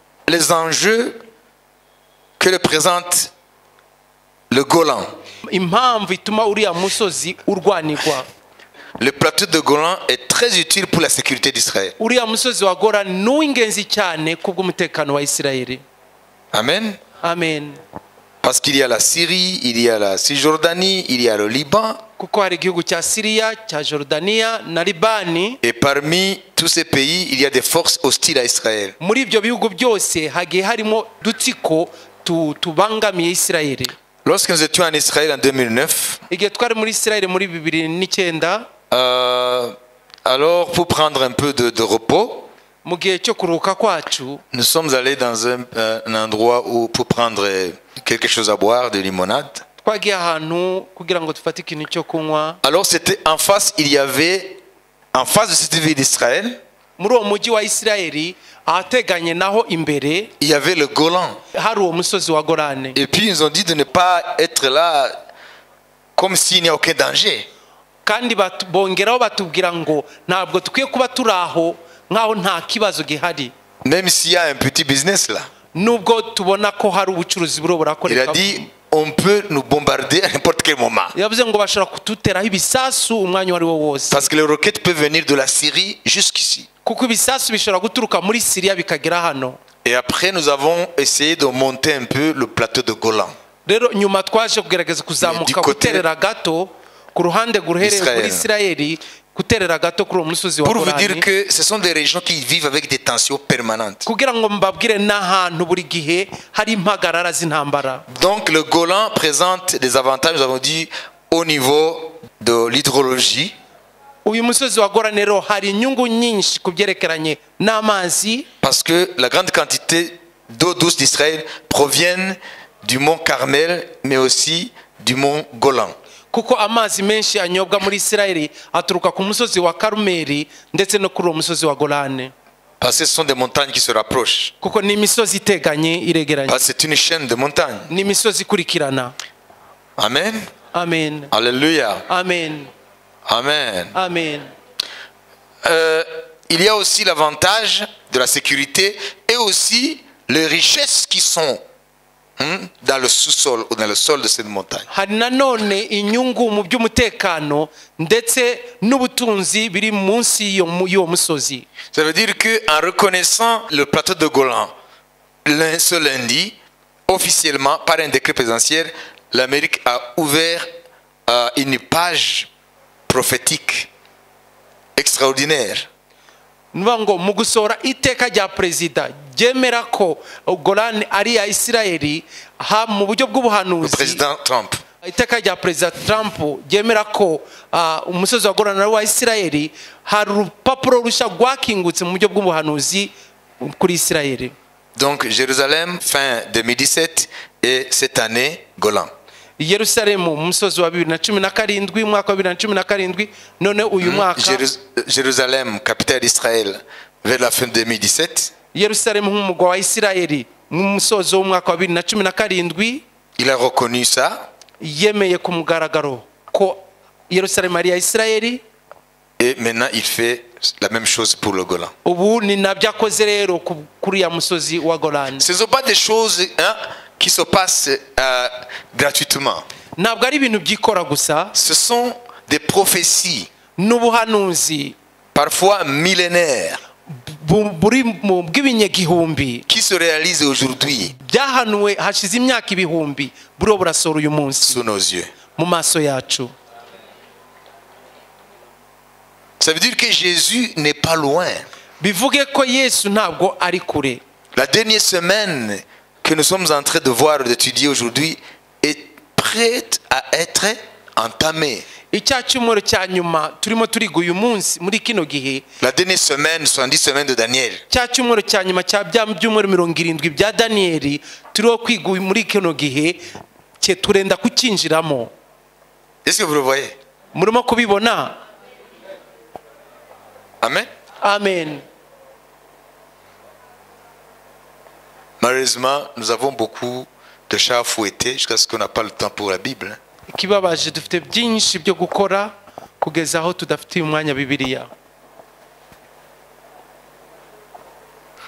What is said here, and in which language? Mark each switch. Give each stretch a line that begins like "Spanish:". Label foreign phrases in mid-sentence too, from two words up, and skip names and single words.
French: les enjeux que représente le Golan.
Kinyarwanda: impamvu ituma uriya musozi urwanirwa.
French: Le plateau de Golan est très utile pour la sécurité d'Israël.
Kinyarwanda: Uriya musozi wa Golani ni uw'ingenzi cyane kubw'umutekano wa Isirayeli. Amen. Amen.
French: Parce qu'il y a la Syrie, il y a la Cisjordanie, il y a le Liban.
Kinyarwanda: Kuko hari igihugu cya Syria, cya Jordania na Libani.
French: Et parmi tous ces pays, il y a des forces hostiles à Israël.
Kinyarwanda: Muri ibyo bihugu byose hagiye harimo dutsiko tubangamiye Isirayeli.
French: Lorsque nous étions en Israël en 2009,
Kinyarwanda: Igihe twari muri Isirayeli muri 2009,
French: alors pour prendre un peu de repos,
Kinyarwanda: mu gihe cyo kuruhuka kwacu,
French: nous sommes allés dans un endroit où pour prendre quelque chose à boire, de limonade.
Kinyarwanda: twagiye ahantu kugira ngo dufate ikintu cyo kunywa.
French: Alors c'était en face, il y avait en face de cette ville d'Israël,
Kinyarwanda: Muri uwo mujyi wa Isirayeli ahateganye naho imbere
French: il y avait le Golan.
Kinyarwanda: hari uwo musozi wa Golani.
French: Et puis ils nous ont dit de ne pas être là comme s'il n'y a aucun danger.
Kinyarwanda: Kandi bongeraho batubwira ngo ntabwo tukwiye kuba turi aho nkaho nta kibazo gihari,
French: Même s'il y a un petit business là.
Kinyarwanda: nubwo tubona ko hari ubucuruzi buro
French: Il a
Kinyarwanda: burakoreka.
French: dit on peut nous bombarder à n'importe quel moment.
Kinyarwanda: Yavuze ngo bashobora kuduteraho ibisasu umwanya wari wo wose,
French: Parce que les roquettes peuvent venir de la Syrie jusqu'ici.
Kinyarwanda: kuko ibisasu bishobora guturuka muri Syria bikagera hano.
French: Et après nous avons essayé de monter un peu le plateau de Golan.
Kinyarwanda: Rero nyuma twaje kugerageza kuzamuka guterera gato ku ruhande guherereye kuri Isirayeli, guterera gato kuri uwo musozi wa
French: Pour vous dire
Kinyarwanda: Golani,
French: que ce sont des régions qui vivent avec des tensions permanentes.
Kinyarwanda: kugira ngo mbabwire n'ahantu buri gihe hari impagarara z'intambara.
French: Donc le Golan présente des avantages, nous avons dit, au niveau de l'hydrologie.
Kinyarwanda: Uyu musozi wa Golani rero hari inyungu nyinshi ku byerekeranye n'amazi,
French: Parce que la grande quantité d'eau douce d'Israël proviennent du mont Carmel, mais aussi du mont Golan.
Kinyarwanda: kuko amazi menshi anyobwa muri Isirayeli aturuka ku musozi wa Karumeli ndetse no kuri uwo musozi wa Golani,
French: Parce que ce sont des montagnes qui se rapprochent.
Kinyarwanda: kuko ni imisozi iteganye iregeranye,
French: Parce que c'est une chaîne de montagnes.
Kinyarwanda: ni imisozi ikurikirana. Amen. Amen. Alléluia. Amen. Amen. Amen.
French: Il y a aussi l'avantage de la sécurité et aussi les richesses qui sont dans le sous-sol ou dans le sol de cette montagne.
Kinyarwanda: Hari nanone inyungu mu by'umutekano ndetse n'ubutunzi biri munsi y'uwo musozi.
French: Ça veut dire qu'en reconnaissant le plateau de Golan ce lundi, officiellement par un décret présidentiel, l'Amérique a ouvert une page prophétique extraordinaire.
Kinyarwanda: Nuvuga ngo mu gusohora iteka rya perezida ryemera ko Golani ari ya Isirayeli mu buryo
French: Le
Kinyarwanda: bw'ubuhanuzi.
French: président Trump.
Kinyarwanda: Iteka rya perezida Trump ryemera ko umusozi wa Golani ari wa Isirayeli. Hari urupapuro rushya rwakingutse mu buryo bw'ubuhanuzi kuri Isirayeli.
French: Donc Jérusalem fin 2017 et cette année Golan.
Kinyarwanda: Yerusalemu umusozi wa 2017 mwaka wa 2017 none uyu mwaka
French: Jérusalem capitale d'Israël vers la fin 2017.
Kinyarwanda: Yerusalemu nk'umugwa wa Isirayeli mu musozi w'umwaka wa 2017
French: Il a reconnu ça.
Kinyarwanda: yemeye ku mugaragaro ko Yerusalemu ari ya Isirayeli.
French: Et maintenant il fait la même chose pour le Golan.
Kinyarwanda: Ubu ni nabyo akoze rero kuri ya musozi wa Golani.
French: Ce ne sont pas des choses qui se passent gratuitement.
Kinyarwanda: Ntabwo ari ibintu byikora gusa,
French: Ce sont des prophéties,
Kinyarwanda: n'ubuhanuzi
French: parfois millénaires,
Kinyarwanda: buri mu bw'ibinyagihumbi
French: qui se réalisent aujourd'hui
Kinyarwanda: byahanuwe hashize imyaka ibihumbi buriho burasohora uyu munsi
French: sous nos yeux.
Kinyarwanda: mu maso yacu.
French: Ça veut dire que Jésus n'est pas loin.
Kinyarwanda: Bivuge ko Yesu ntabwo ari kure.
French: La dernière semaine que nous sommes en train de voir, d'étudier aujourd'hui, est prête à être entamée.
Kinyarwanda: Icya cyumweru cya nyuma turimo turiga uyu munsi muri kino gihe,
French: La dernière semaine, 70 semaines de Daniel.
Kinyarwanda: cya cyumweru cya nyuma cya bya byumweru 70 bya Daniyeli turiho kwiga muri kino gihe cye turenda kukinjiramo.
French: Est-ce que vous le voyez?
Kinyarwanda: Murimo kubibona? Amen. Amen.
French: Malheureusement, nous avons beaucoup de chats à fouetter jusqu'à ce qu'on n'a pas le temps pour la Bible.
Kinyarwanda: Ikibabaje dufite byinshi byo gukora kugeza aho tudafite umwanya Bibiliya.